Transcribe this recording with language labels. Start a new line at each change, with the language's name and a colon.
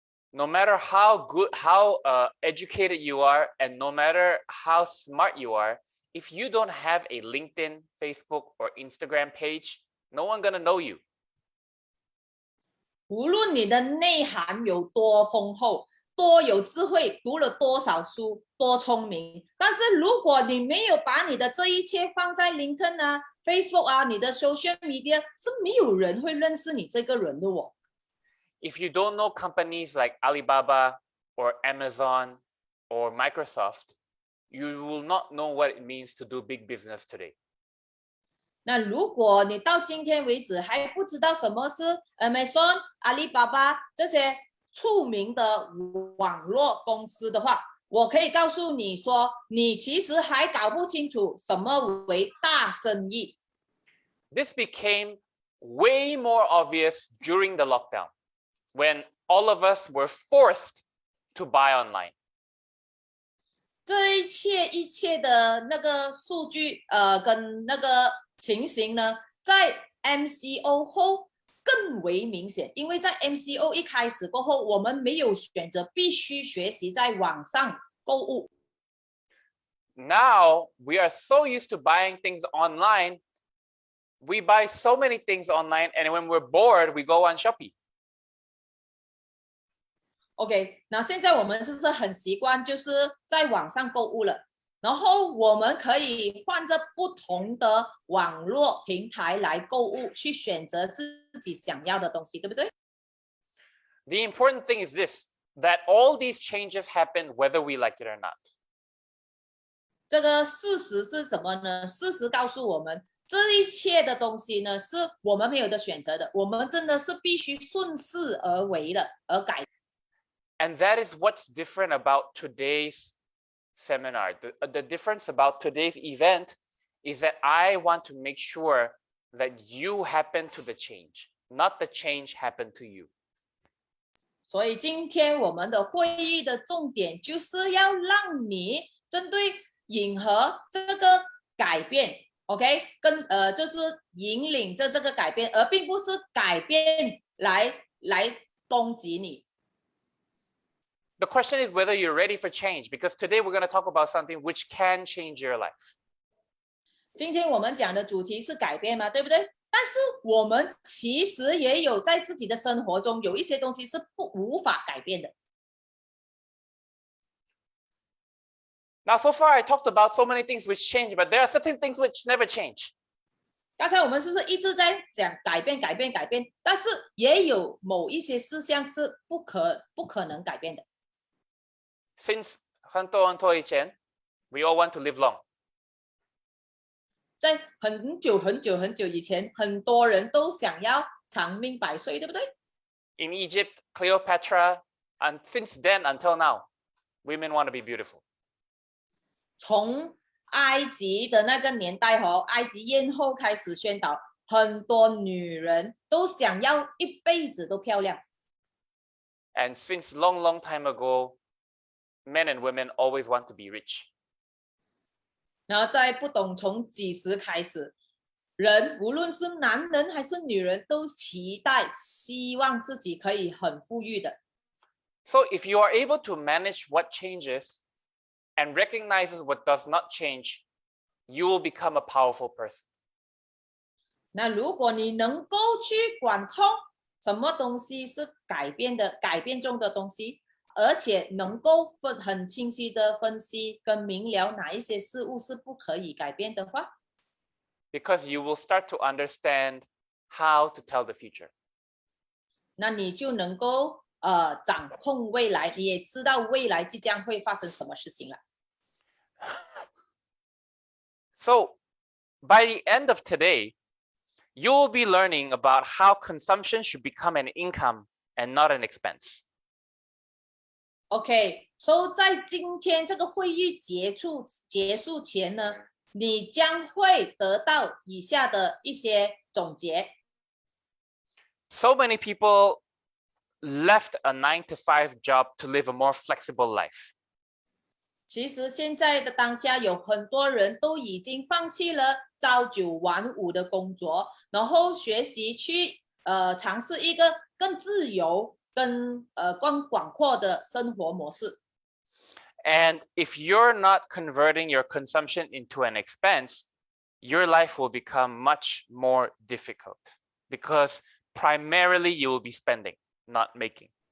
English: No matter how good, how educated you are, and no matter how smart you are, if you don't have a LinkedIn, Facebook, or Instagram page, no one gonna know you.
Chinese: 无论你的内涵有多丰厚，多有智慧，读了多少书，多聪明，但是如果你没有把你的这一切放在 LinkedIn 啊、Facebook 啊、你的
English: social media，
Chinese: 是没有人会认识你这个人的哦。
English: If you don't know companies like Alibaba or Amazon or Microsoft, you will not know what it means to do big business today.
Chinese: 那如果你到今天为止还不知道什么是 Amazon、阿里巴巴这些出名的网络公司的话，我可以告诉你说，你其实还搞不清楚什么为大生意。
English: This became way more obvious during the lockdown, when all of us were forced to buy online.
Chinese: 这一切的那个数据，跟那个情形呢，在 MCO 后更为明显，因为在 MCO 一开始过后，我们没有选择，必须学习在网上购物。
English: Now we are so used to buying things online, we buy so many things online, and when we're bored, we go on Shopee.
Chinese: OK， 那现在我们是不是很习惯就是在网上购物了？然后我们可以换着不同的网络平台来购物，去选择自己想要的东西，对不对？
English: The important thing is this, that all these changes happen whether we like it or not.
Chinese: 这个事实是什么呢？事实告诉我们，这一切的东西呢，是我们没有的选择的，我们真的是必须顺势而为的，而改。
English: And that is what's different about today's seminar. The difference about today's event is that I want to make sure that you happen to the change, not the change happen to you.
Chinese: 所以今天我们的会议的重点就是要让你针对迎合这个改变 ，OK， 就是引领着这个改变，而并不是改变来攻击你。
English: The question is whether you're ready for change, because today we're going to talk about something which can change your life.
Chinese: 今天我们讲的主题是改变嘛，对不对？但是我们其实也有在自己的生活中有一些东西是无法改变的。
English: Now, so far I talked about so many things which change, but there are certain things which never change.
Chinese: 刚才我们是不是一直在讲改变，但是也有某一些事项是不可能改变的。
English: Since
Chinese: 很多以前,
English: we all want to live long.
Chinese: 在很久以前，很多人都想要长命百岁，对不对？
English: In Egypt, Cleopatra, and since then until now, women want to be beautiful.
Chinese: 从埃及的那个年代和埃及艳后开始宣导，很多女人都想要一辈子都漂亮。
English: And since long time ago, men and women always want to be rich.
Chinese: 然后在不懂从几时开始，人无论是男人还是女人，都希望自己可以很富裕的。
English: So if you are able to manage what changes and recognizes what does not change, you will become a powerful person.
Chinese: 那如果你能够去管控什么东西是改变中的东西，而且能够很清晰的分析跟明了哪一些事物是不可以改变的话，
English: Because you will start to understand how to tell the future.
Chinese: 那你就能够掌控未来，你也知道未来即将会发生什么事情了。
English: So by the end of today, you will be learning about how consumption should become an income and not an expense.
Chinese: OK，
English: so
Chinese: 在今天这个会议结束前呢，你将会得到以下的一些总结。
English: So many people left a 9-to-5 job to live a more flexible life.
Chinese: 其实现在的当下有很多人都已经放弃了朝九晚五的工作，然后学习去尝试一个更自由、更广阔的生活模式。
English: And if you're not converting your consumption into an expense, your life will become much more difficult because primarily you will be spending, not making.